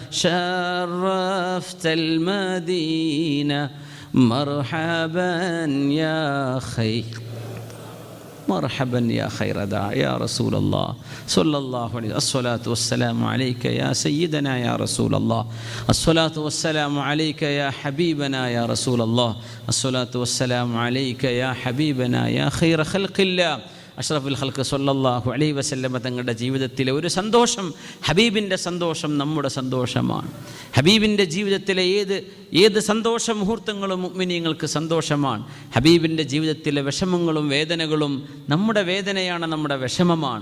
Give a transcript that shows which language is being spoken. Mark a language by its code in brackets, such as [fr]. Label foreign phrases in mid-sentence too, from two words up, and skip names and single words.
[ar] شرفت المدينة مرحبا يا خير مرحبا يا خير داع يا رسول الله صلى الله عليه وسلم الصلاة والسلام عليك يا سيدنا يا رسول الله الصلاة والسلام عليك يا حبيبنا يا رسول الله الصلاة والسلام عليك يا حبيبنا يا خير خلق الله. أشرف الخلق صلى الله عليه وسلم [ml] തങ്ങളുടെ ജീവിതത്തിലെ ഒരു സന്തോഷം, ഹബീബിൻ്റെ സന്തോഷം നമ്മുടെ സന്തോഷമാണ്. ഹബീബിൻ്റെ ജീവിതത്തിലെ ഏത് സന്തോഷ മുഹൂർത്തങ്ങളും മുഅ്മിനീങ്ങൾക്ക് സന്തോഷമാണ്. ഹബീബിൻ്റെ ജീവിതത്തിലെ വിഷമങ്ങളും വേദനകളും നമ്മുടെ വേദനയാണ്, നമ്മുടെ വിഷമമാണ്.